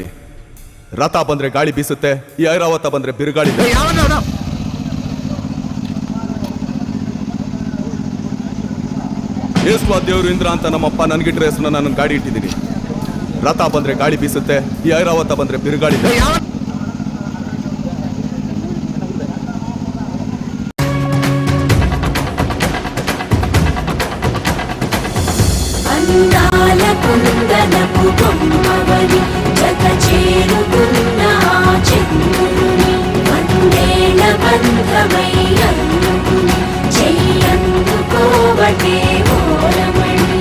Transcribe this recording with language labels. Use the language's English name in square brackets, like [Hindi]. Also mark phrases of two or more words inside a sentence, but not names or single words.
[Kannada] ರಥ ಬಂದ್ರೆ ಗಾಳಿ ಬೀಸುತ್ತೆ, ಈ ಐರಾವತ ಬಂದ್ರೆ ಬಿರುಗಾಳಿ. ಏಸ್ವಾ ದೇವ್ರು ಇಂದ್ರ ಅಂತ ನಮ್ಮಪ್ಪ ನನ್ಗಿಟ್ರೆ ಹೆಸರು ನನ್ನ ಗಾಡಿ ಇಟ್ಟಿದ್ದೀನಿ. ರಥ ಬಂದ್ರೆ ಗಾಳಿ ಬೀಸುತ್ತೆ, ಈ ಐರಾವತ ಬಂದ್ರೆ ಬಿರುಗಾಳಿ. [Telugu] అందాల కుందనపు బొమ్మవని జత చేరుకున్న ఆ చంద్రుని వందేళ్ల బంధమై అందుకుని చెయ్యందుకోవటే ఓరమణి.